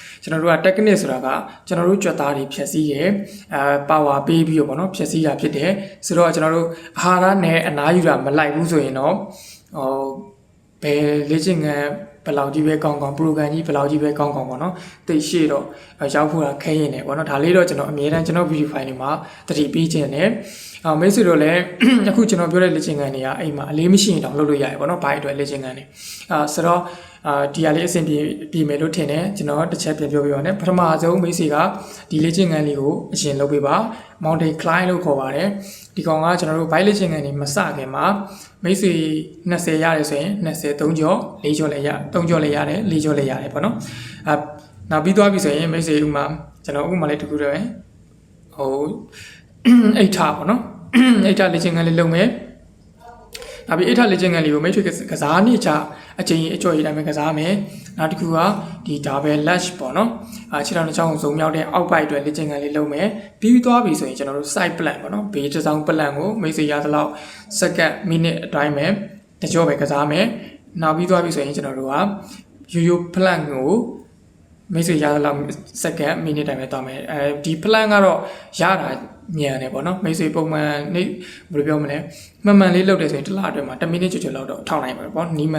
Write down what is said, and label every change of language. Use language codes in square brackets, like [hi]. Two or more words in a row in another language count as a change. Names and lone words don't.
[my] ကျွန်တော်တို့က technique ဆိုတာကကျွန်တော်တို့ကြွက်သားတွေဖြည့်ဆည်းရpower ပေးပြီးတော့ပေါ့နော်ဖြည့်ဆည်းတာဖြစ်တယ်ဆိုတော့ကျွန်တော်တို့အာဟာရနဲ့အနားယူတာမလိုက်ဘူးဆိုရင်တော့ဘယ်လေ့ကျင့်ခန်းဘယ်လောက်ကြီးပဲကောင်းကောင်း program ကြီးဘယ်လောက်ကြီးပဲကောင်းကောင်းပေါ့နော်သိရှိတော့ရောက်ဖို့တာခဲရင်တယ်ပေါ့နော်ဒါလေးတော့ကျွန်တော်အမြဲတမ်းကျွန်တော် [en] video file [my] တွေမှာတတိပေးခြင်းနဲ့မိတ်ဆွေတို့လည်းအခုကျွန်တော်ပြောတဲ့လေ့ကျင့်ခန်းတွေကအိမ်မှာအလေးမရှိရင်တောင်လုပ်လို့ရတယ် ပေါ့နော်ဘာအတွက်လေ့ကျင့်ခန်းတွေဆိုတော့ဒီဟာလေးအဆင်ပြေမယ်လို့ထင်တယ်ကျွန်တော်တစ်ချက်ပြန်ပြောပြပါမယ်ပထမဆုံးမိတ်ဆွေကဒီလေ့ကျင့်ခန်းလေးကိုအရင်လုပ်ပေးပါ [en] mountain climb [my] လို့ခေါ်ပါတယ်ဒီကောင်ကကျွန်တော်တို့ bike လေ့ကျင့်ခန်းတွေမစခင်မှာမိတ်ဆွေ20ရတယ်ဆိုရင်20 3ကြော4ကြောလည်းရ3ကြောလည်းရတယ်4ကြောလည်းရတယ်ပေါ့နော်နောက်ပြီးသွားပြီဆိုရင်မိတ်ဆွေဥမာကျွန်တော်ဥမာလေးတစ်ခုတည်းပဲဟိုအိတ်ထားပေါ့နော်အိတ်ထားလေ့ကျင့်ခန်းလေးလုပ်မယ် နောက်ပြီးအိတ်ထားလေ့ကျင့်ခန်းလေးကိုမိတ်ဆွေကစားနေချအချိန်အကျော်ရည်တိုင်းပဲကစားမယ်နောက်တစ်ခုကဒီ [en] double latch [my] ပေါ့နော်ခြေထောက်တစ်ချောင်းစုံမြောက်တဲ့အောက်ပိုက်အတွက်လေ့ကျင့်ခန်းလေးလုပ်မယ်ပြီးသွားပြီဆိုရင်ကျွန်တော်တို့ [en] side plan [my] ပေါ့နော်ဘေးတစ်စောင်း plan ကိုမိတ်ဆွေရသလောက်စက္ကန့်မိနစ်အတိုင်းပဲတကြောပဲကစားမယ် နောက်ပြီးသွားပြီဆိုရင်ကျွန်တော်တို့ကရိုး plan ကိုမိတ်ဆွေရသလောက်စက္ကန့်မိနစ်တိုင်းပဲတောင်းမယ်ဒီ plan ကတော့ရတာမြန်တယ်ပေါ့နော်မိတ်ဆွေပုံမှန်နေဘယ်လိုပြောမလဲမှန်လေးလုပ်တယ်ဆိုရင်တစ်လအတွင်းမှာ10မိနစ်ကျော်လောက်တော့ထောက်နိုင်ပါတယ်ပေါ့နီးမှန်